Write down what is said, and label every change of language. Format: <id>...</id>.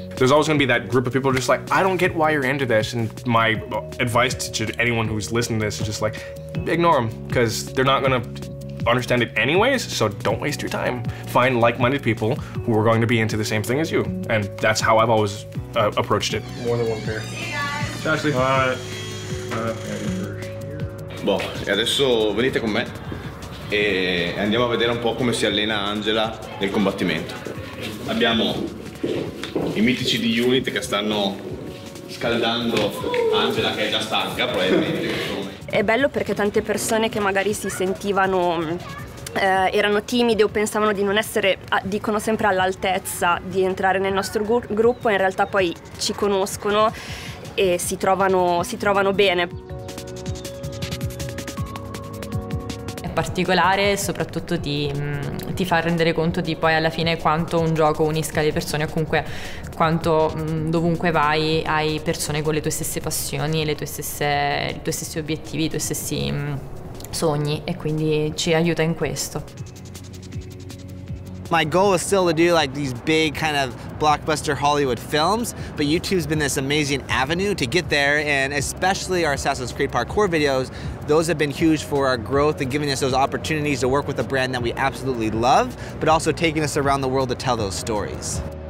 <en>There's always going to be that group of people just like, I don't get why you're into this, and my advice to anyone who's listening to this is just like, ignore them, because they're not going to understand it anyways, so don't waste your time. Find like-minded people who are going to be into the same thing as you, and that's how I've always approached it. More than one pair. See you guys. Ashley.</en> <it>Boh, e adesso venite con me e andiamo a vedere un po' come si allena Angela nel combattimento. Abbiamo i mitici di Unit che stanno scaldando Angela, che è già stanca probabilmente. È bello perché tante persone che magari si sentivano erano timide o pensavano di non essere, dicono sempre all'altezza di entrare nel nostro gruppo, in realtà poi ci conoscono e si trovano bene. Particolare e soprattutto ti fa rendere conto di poi alla fine quanto un gioco unisca le persone, o comunque quanto dovunque vai hai persone con le tue stesse passioni, i tuoi stessi obiettivi, i tuoi stessi sogni, e quindi ci aiuta in questo.</it> <en>My goal is still to do like these big kind of blockbuster Hollywood films, but YouTube's been this amazing avenue to get there, and especially our Assassin's Creed parkour videos, those have been huge for our growth and giving us those opportunities to work with a brand that we absolutely love, but also taking us around the world to tell those stories.</en>